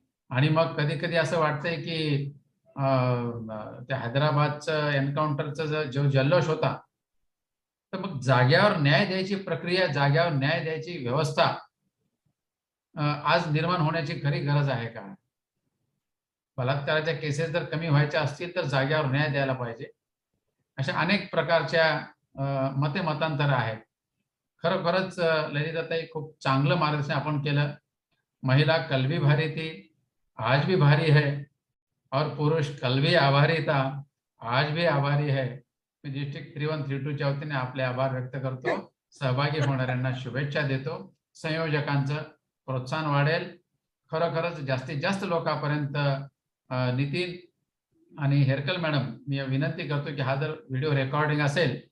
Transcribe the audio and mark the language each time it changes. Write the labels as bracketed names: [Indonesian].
[Marathi] आणि मग कधी कधी असं वाटतंय की त्या हैदराबादचं एन्काउंटरचा जो जल्लोष होता, तर मग जाग्यावर न्याय द्यायची प्रक्रिया, जाग्यावर न्याय द्यायची व्यवस्था आज निर्माण होण्याची खरी गरज आहे का? बलात्काराच्या केसेस जर कमी व्हायच्या असतील तर जाग्यावर न्याय द्यायला पाहिजे. अशा अनेक प्रकारच्या मतांतर आहेत. खरोखरच ललिताताई खूप चांगलं मार्गदर्शन आपण केलं. [Hindi] महिला कल भी भारी थी, आज भी भारी है, और पुरुष कल भी आभारी था, आज भी आभारी है. [Marathi] मी डिस्ट्रिक्ट 3132च्या वतीने आपले आभार व्यक्त करतो. सहभागी होणाऱ्यांना शुभेच्छा देतो. संयोजकांचं प्रोत्साहन वाढेल. खरोखरच जास्तीत जास्त लोकांपर्यंत नितीन आणि हेरकल मॅडम, मी विनंती करतो की हा जर व्हिडिओ रेकॉर्डिंग असेल